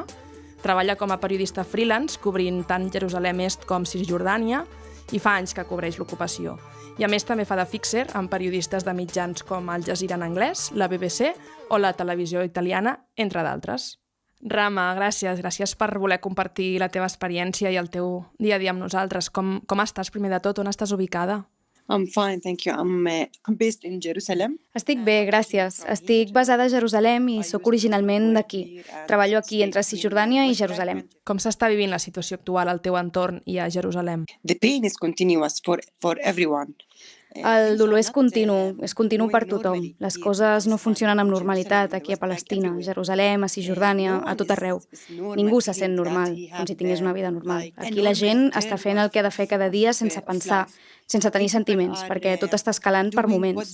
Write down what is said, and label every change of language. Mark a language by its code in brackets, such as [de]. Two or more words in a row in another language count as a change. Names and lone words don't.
[ca] Treballa com a periodista freelance, cobrint tant Jerusalem Est com Cisjordània, i fa anys que cobreix l'ocupació. I a més també fa de fixer amb periodistes de mitjans com Al Jazeera en anglès, la BBC o la televisió italiana, entre d'altres. Rama, gràcies per voler compartir la teva experiència i el teu dia a dia amb nosaltres. Com estàs, primer de tot? On estàs ubicada? [en] I'm fine, thank you. I'm based in Jerusalem. [ca] Estic bé, gràcies. Estic basada a Jerusalem i sóc originalment d'aquí. Treballo aquí entre Cisjordània i Jerusalem. Com s'està vivint la situació actual al teu entorn i a Jerusalem? [en] The pain is continuous for everyone. [ca] El dolor és continu per tothom. Les coses no funcionen amb normalitat aquí a Palestina, a Jerusalem, a Cisjordània, a tot arreu. Ningú se sent normal, com si tingués una vida normal. Aquí la gent està fent el que ha de fer cada dia sense pensar, sense tenir sentiments, perquè tot està escalant per moments.